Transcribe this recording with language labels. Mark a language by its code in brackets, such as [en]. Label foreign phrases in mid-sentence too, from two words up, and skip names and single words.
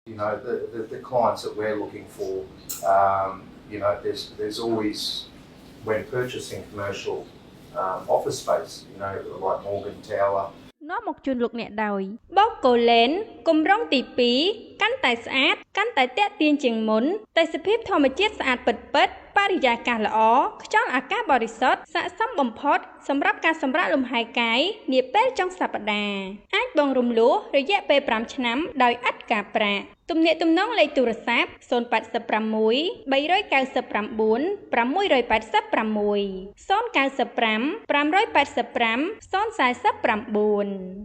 [en] You know, the clients that we're looking for, you know, there's always, when purchasing commercial office space, you know, like Morgan Tower. [km] នាំមកជូនលោកអ្នកដោយបោកកូឡេនគម្រោងទី2កាន់តែស្អាតកាន់តែទាក់ទាញជា ងមុនទេសភាពធម្មជាតិស្អាតពិតៗបរិយាកាសល្អខ្យល់អាកាសបរិសុទ្ធស័ក្តិសមបំផុតសម្រាប់ការសម្រាកលំហែកាយនាពេលចុងសប្តាហ៍អាចបង់រំលោះរយៈពេល5ឆ្នាំដោយឥតការប្រាក់ទំនាក់ទំនងលេខទូរស័ព្ទ086 399 686 095 585 049